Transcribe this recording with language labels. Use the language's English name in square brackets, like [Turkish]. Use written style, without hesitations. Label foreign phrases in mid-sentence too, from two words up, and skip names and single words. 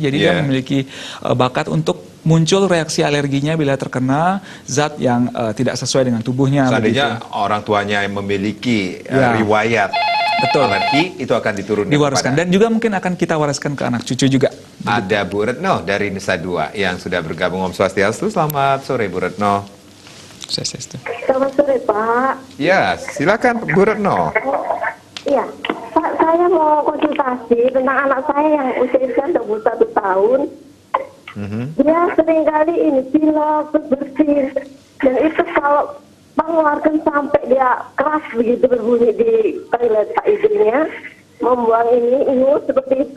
[Indonesian] Jadi dia memiliki bakat untuk muncul reaksi alerginya bila terkena zat yang tidak sesuai dengan tubuhnya. Seandainya orang tuanya yang memiliki riwayat alergi, itu akan diwariskan dan juga mungkin akan kita wariskan ke anak cucu juga. Ada Bu Retno dari Nusa Dua yang sudah bergabung. [Balinese] Om Swastiastu. [Indonesian] Selamat sore Bu Retno. Selamat sore Pak. Ya, silakan Bu Retno. Iya, Pak, saya mau konsultasi tentang anak saya yang usia 21 tahun. Dia seringkali pilek, bersin, dan itu kalau mengeluarkan sampai dia keras begitu berbunyi di toilet Pak hidungnya, membuang ingus seperti itu.